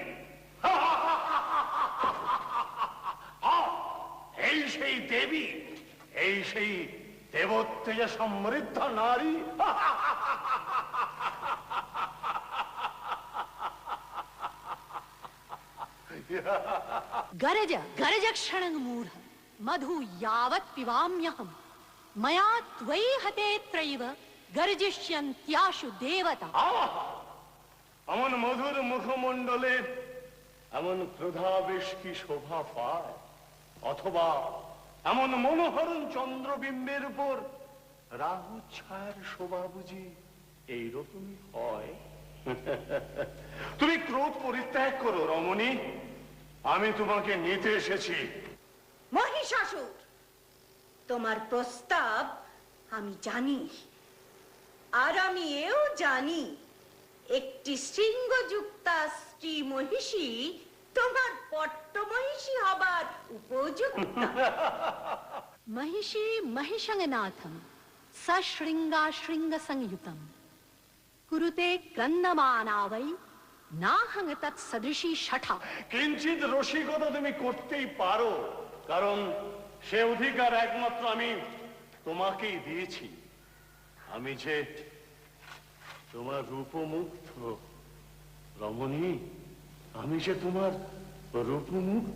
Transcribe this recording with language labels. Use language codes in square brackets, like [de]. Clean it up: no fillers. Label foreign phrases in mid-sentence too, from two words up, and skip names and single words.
[bn] এই সেই দেবী, এই সেই দেবত্বেজে সমৃদ্ধ নারী। [sa] गरज गरज क्षणं मूढ़ मधु यावत् पिबाम्यहं मया त्वयि हते त्रैव गर्जिष्यन्त्याशु देवता। [bn] এমন মধুর মুখমণ্ডলে এমন ক্রোধাবেশ কি শোভা পায়? অথবা এমন মনোহরণ চন্দ্রবিম্বের উপর রাহু ছায়ার শোভা বুঝি এইরকমই হয়? তুমি ক্রোধ পরিত্যাগ করো রমণী, আমি তোমাকে নিতে এসেছি। মহিষাসুর, তোমার প্রস্তাব আমি জানি, আর আমি এও জানি একটি শৃঙ্গযুক্তা স্ত্রী মহিষী তোমার পট্ট মহিষী হবার উপযুক্ত। [sa] महिषी महिषंगनाथं सशृंगा शृंग संयुतम कुरुते क्रंदमाना वै नाहं तत्सदृशी शठा। [bn] কিঞ্চিত রসিকতা তুমি করতেই পারো, কারণ সে অধিকার একমাত্র আমি তোমাকেই দিয়েছি। আমি যে তোমার রূপমুগ্ধ রমণী, আমি যে তোমার রূপমুগ্ধ।